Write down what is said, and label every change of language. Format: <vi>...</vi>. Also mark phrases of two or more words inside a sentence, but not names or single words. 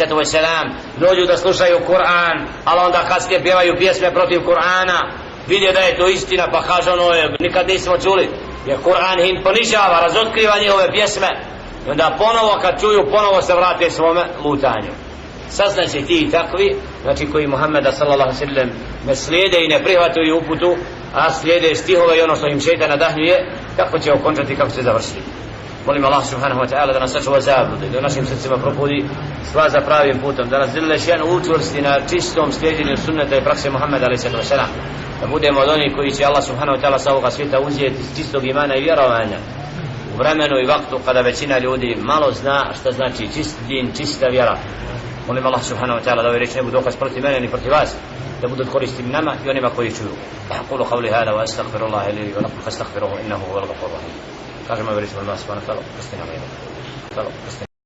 <bs>dođu da slušaju Kur'an, ali onda kasnije pjevaju pjesme protiv Kur'ana, vide da je to istina, pa kaže ono je, nikad nismo čuli, jer Kur'an im ponižava, razotkriva njihove pjesme, i onda ponovo kad čuju, ponovo se vrate svome lutanju. Saznaće ti i takvi, znači koji Muhammeda</bs> <ar>صلى الله سلم</ar> <bs>ne slijede i ne prihvataju uputu, a slijede stihove i ono što im šejtan nadahnjuje, kako će okončati, kako će završiti. Molim Allah</bs> <ar>سبحانه وتعالى</ar> <bs>da nas sačuva zablude, da u našim srcima probudi sva za pravim putom, da nas Đelešan učvrsti na čistom slijedjenju sunneta i prakse Muhammeda a.s. da budemo od onih koji će Allah</bs> <ar>سبحانه وتعالى</ar> <bs>sa ovoga svijeta uzeti iz čistog imana i vjerovanja u vremenu i vaktu kada većina ljudi malo zna šta znači čist din, čista vjera. Molim Allah</bs> <ar>سبحانه وتعالى</ar> <bs>da ovaj reč ne bude dokaz protiv mene ni protiv vas, da budu koristim nama i onima koji čuju.</bs> <ar>أقول قولي هذا وأستغفر الله لي ولكم فاستغفروه إنه هو الغفور الرحيم.</ar> <bs>Kažemo ovaj reč, molim Allah</bs> <ar>سبحانه وتعالى,</ar>